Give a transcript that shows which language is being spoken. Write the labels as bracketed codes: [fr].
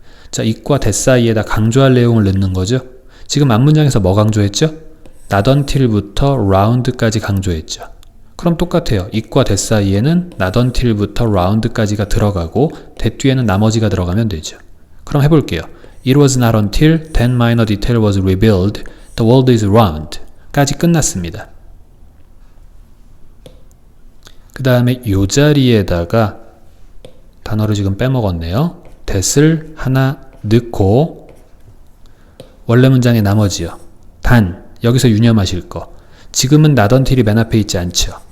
[ko] 자, it과 that 사이에다 강조할 내용을 넣는 거죠. 지금 앞문장에서 뭐 강조했죠? [en] not until [ko] 부터 round까지 강조했죠. 그럼 똑같아요. it과 that 사이에는 not until부터 round까지가 들어가고 that 뒤에는 나머지가 들어가면 되죠. 그럼 해볼게요. [en] It was not until that minor detail was revealed, the world is round [ko] 까지 끝났습니다. 그 다음에 이 자리에다가 단어를 지금 빼먹었네요. that을 하나 넣고 원래 문장의 나머지요. 단, 여기서 유념하실 거. 지금은 [en] not until [ko] 이 맨 앞에 있지 않죠.